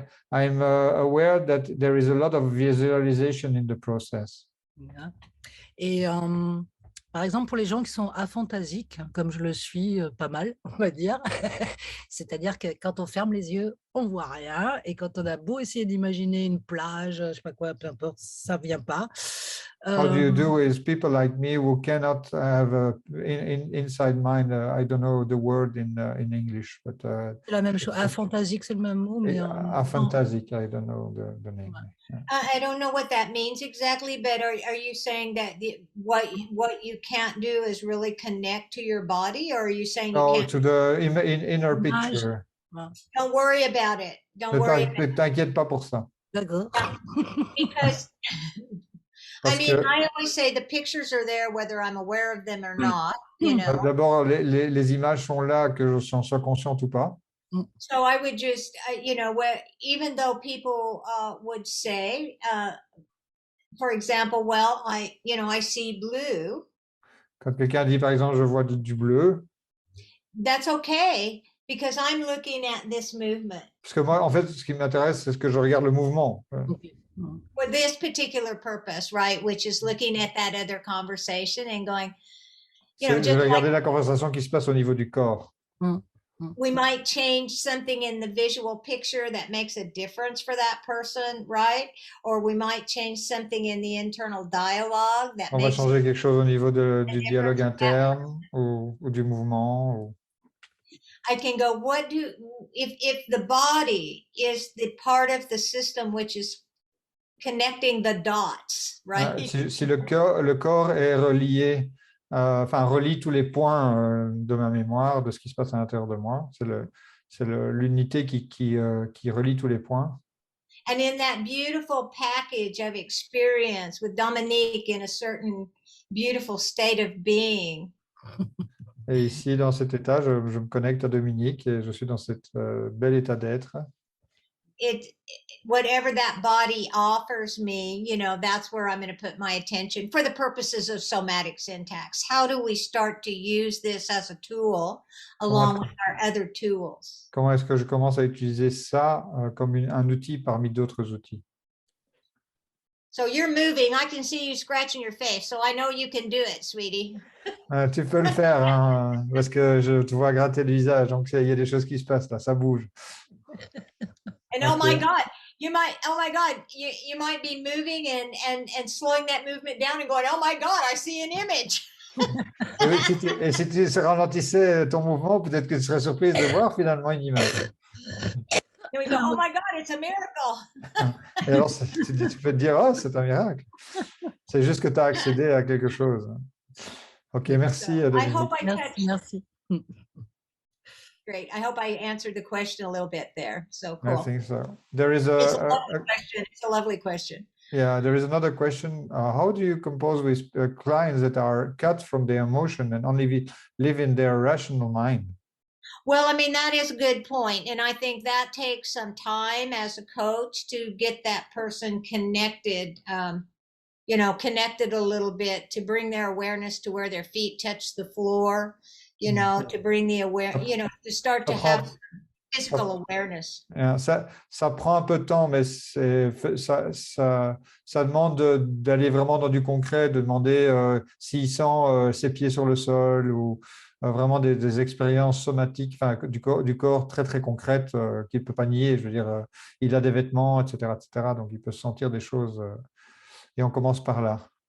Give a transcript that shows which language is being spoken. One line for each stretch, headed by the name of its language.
English: I'm aware that there is a lot of visualization in the process.
French: Et par exemple, pour les gens qui sont aphantasiques, comme je le suis pas mal, on va dire, c'est-à-dire que quand on ferme les yeux, on voit rien, et quand on a beau essayer d'imaginer une plage, je sais pas quoi, peu importe, ça vient pas.
English: How do you do is people like me who cannot have inside mind, I don't know the word in English, but
French: c'est la même chose. Aphantasique, c'est le même mot, mais
English: aphantasique, I don't know the name. Yeah. I don't know what that means exactly, but are you saying that what you can't do is really connect to your body, or are you saying you can't? To the inner picture. Don't worry about it.
French: Ne t'inquiète pas pour ça. D'accord.
English: Because I always say the pictures are there whether I'm aware of them or not.
French: D'abord, les images sont là, que je sois consciente ou pas.
English: So I would just, even though people would say, for example, well, I see blue.
French: Quand quelqu'un dit, par exemple, je vois du bleu.
English: That's okay, because I'm looking at this movement.
French: Parce que moi, en fait, ce qui m'intéresse, c'est que je regarde le mouvement.
English: Okay. For this particular purpose, right, which is looking at that other conversation and going,
French: je vais regarder la conversation qui se passe au niveau du corps.
English: We might change something in the visual picture that makes a difference for that person, right? Or we might change something in the internal dialogue that
French: On va changer quelque chose au niveau du dialogue interne ou du mouvement.
English: I can go, if the body is the part of the system which is connecting the dots, right?
French: Si le corps est relié, relie tous les points de ma mémoire, de ce qui se passe à l'intérieur de moi, c'est l'unité qui relie tous les points.
English: And in that beautiful package of experience with Dominique in a certain beautiful state of being.
French: Et ici, dans cet état, je me connecte à Dominique et je suis dans cet bel état d'être.
English: Whatever that body offers me, that's where I'm going to put my attention for the purposes of somatic syntax. How do we start to use this as a tool along with our other tools?
French: Comment est-ce que je commence à utiliser ça comme un outil parmi d'autres outils?
English: So you're moving. I can see you scratching your face, so I know you can do it, sweetie.
French: Tu peux le faire, hein, parce que je te vois gratter le visage, donc il y a des choses qui se passent là, ça bouge.
English: And oh my God, you might be moving and slowing that movement down and going, oh my God, I see an image.
French: Et si tu ralentissais ton mouvement, peut-être que tu serais surprise de voir finalement une image.
English: And we go, oh my God, it's a miracle.
French: Et alors, tu peux te dire, oh, c'est un miracle. C'est juste que tu as accédé à quelque chose. Ok, merci. Merci.
English: Great. I hope I answered the question a little bit there. So cool. I think so. There is It's a lovely question. Yeah, there is another question. How do you compose with clients that are cut from their emotion and only live in their rational mind? Well, I mean, that is a good point. And I think that takes some time as a coach to get that person connected, connected a little bit, to bring their awareness to where their feet touch the floor, to bring the to start to have physical awareness.
French: Ça prend un peu de temps, mais ça demande d'aller vraiment dans du concret, de demander s'il sent ses pieds sur le sol ou vraiment des expériences somatiques, du corps très, très concrètes qu'il ne peut pas nier. Je veux dire, il a des vêtements, etc., etc. Donc, il peut sentir des choses et on commence par là.